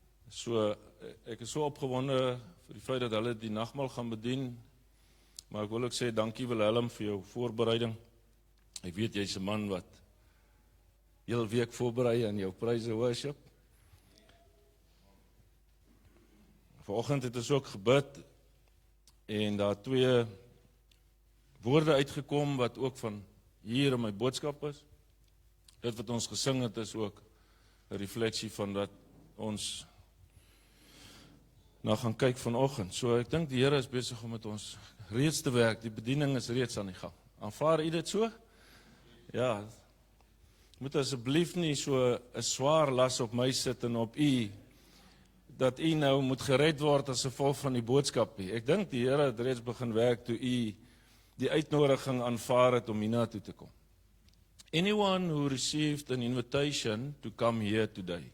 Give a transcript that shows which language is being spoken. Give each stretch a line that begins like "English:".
Afrikaans: So ek is so opgewonde vir die feit dat hulle die nagmaal gaan bedien. Maar ek wil ook sê dankie Wilhelm vir jou voorbereiding. Ek weet jy's 'n man wat heel week voorberei aan jou praise and worship. Vanoggend het ons ook gebid en daar 2 woorde uitgekom wat ook van hier in my boodskap is. Dit wat ons gesing het is ook 'n refleksie van wat ons nou gaan kyk vanoggend. So ek dink die Here is besig om met ons reeds te werk. Die bediening is reeds aan die gang. Aanvaar u dit so? Ja. Moet asseblief nie so 'n swaar las op my sit en op u dat u nou moet gered word as gevolg van die boodskap nie. Ek dink die Here het reeds begin werk toe u die uitnodiging aanvaar het om hiernatoe te kom.
English: Anyone who received an invitation to come here today?